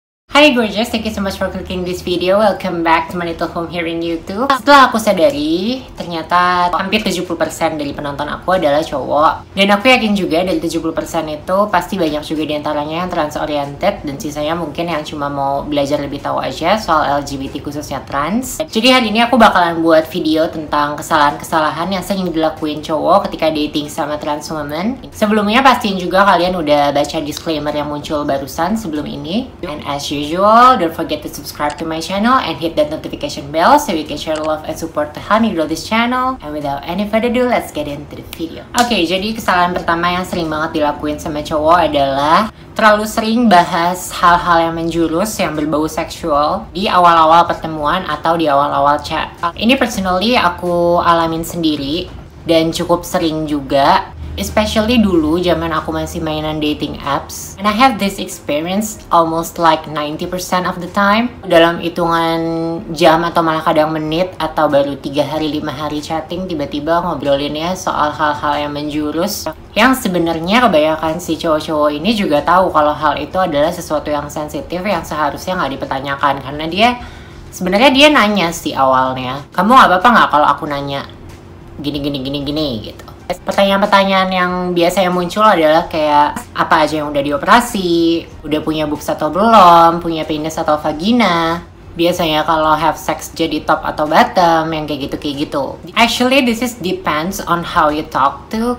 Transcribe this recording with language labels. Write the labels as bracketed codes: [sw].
[en] Hi gorgeous, thank you so much for clicking this video. Welcome back to my little home here in YouTube. [id] Setelah aku sadari, ternyata hampir 70% dari penonton aku adalah cowok. Dan aku yakin juga dari 70% itu pasti banyak juga diantaranya yang trans-oriented, dan sisanya mungkin yang cuma mau belajar lebih tahu aja soal LGBT khususnya trans. Jadi hari ini aku bakalan buat video tentang kesalahan-kesalahan yang sering dilakuin cowok ketika dating sama trans woman. Sebelumnya pastiin juga kalian udah baca disclaimer yang muncul barusan sebelum ini. [en] And as usual, don't forget to subscribe to my channel and hit that notification bell so you can share love and support to help me grow this channel. And without any further ado, let's get into the video. [id] Oke, jadi kesalahan pertama yang sering banget dilakuin sama cowok adalah terlalu sering bahas hal-hal yang menjurus yang berbau seksual di awal-awal pertemuan atau di awal-awal chat. Ini personally aku alamin sendiri dan cukup sering juga. Especially dulu zaman aku masih mainan dating apps. [en] And I have this experience almost like 90% of the time. [id] Dalam hitungan jam atau malah kadang menit atau baru 3 hari 5 hari chatting, tiba-tiba ngobrolinnya soal hal-hal yang menjurus. Yang sebenarnya kebanyakan si cowok-cowok ini juga tahu kalau hal itu adalah sesuatu yang sensitif yang seharusnya nggak dipertanyakan. Karena sebenarnya dia nanya sih awalnya, kamu nggak apa-apa nggak kalau aku nanya gini gitu. Pertanyaan-pertanyaan yang biasanya muncul adalah kayak apa aja yang udah dioperasi, udah punya boobs atau belum, punya penis atau vagina. Biasanya kalau have sex jadi top atau bottom, yang kayak gitu. [en] Actually this is depends on how you talk to.